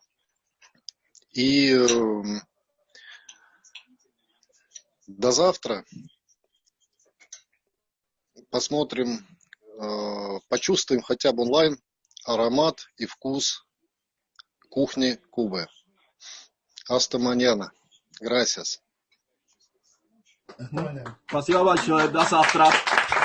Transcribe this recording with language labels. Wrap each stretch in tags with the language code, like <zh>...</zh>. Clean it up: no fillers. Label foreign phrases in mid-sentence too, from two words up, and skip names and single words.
<ru>И до завтра. Посмотрим, почувствуем хотя бы онлайн аромат и вкус кухни Кубы.</ru> <es>Hasta mañana. Gracias.</es> <ru>Спасибо большое. До завтра.</ru>